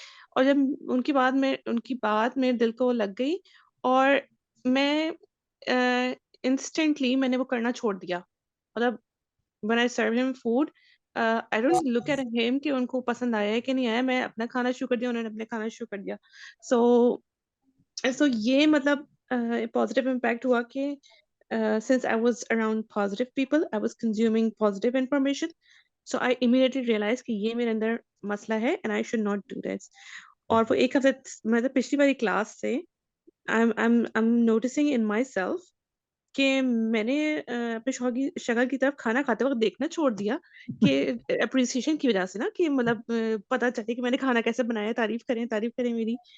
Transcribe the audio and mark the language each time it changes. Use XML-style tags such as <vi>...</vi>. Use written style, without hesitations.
<ur>اور جب ان کی بات میرے دل کو لگ گئی, اور میں انسٹنٹلی میں نے وہ کرنا چھوڑ دیا. مطلب</ur> <en>when I serve him food, I don't look at him</en> <ur>کہ ان کو پسند آیا ہے کہ نہیں آیا, میں اپنا کھانا شروع کر دیا, انہوں نے اپنے کھانا شروع کر دیا. سو یہ مطلب پازیٹیو امپیکٹ ہوا کہ</ur> <en>since I was around positive people, I was consuming positive information,</en> <ur>so I immediately realized کہ یہ میرے اندر مسئلہ ہے</ur> <en>and I should not do this.</en> <ur>اور وہ ایک ہفتے مطلب پچھلی باری کلاس سے</ur> <en>I'm noticing in myself</en> <ur>کہ میں نے اپنے شوہر کی شکل کی طرف کھانا کھاتے وقت دیکھنا چھوڑ دیا, کہ اپریسیشن کی وجہ سے نا, کہ مطلب پتہ چلے کہ میں نے کھانا کیسے بنایا, تعریف کریں میری.</ur>